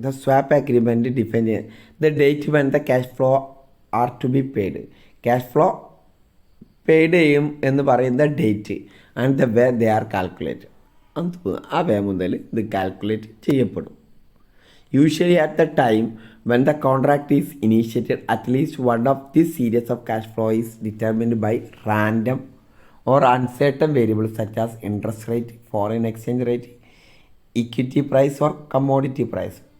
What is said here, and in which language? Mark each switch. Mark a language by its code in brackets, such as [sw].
[en] The swap agreement defines the date when the cash flow are to be paid. Cash flow paid [ml] ചെയ്യും എന്ന് പറയുന്ന [en] Date and the way they are calculate. [ml] ആ വേ മുതൽ ഇത് calculate ചെയ്യപ്പെടും. [en] Usually at the time when the contract is initiated, at least one of this series of cash flow is determined by random or uncertain variables such as interest rate, foreign exchange rate, equity price or commodity price.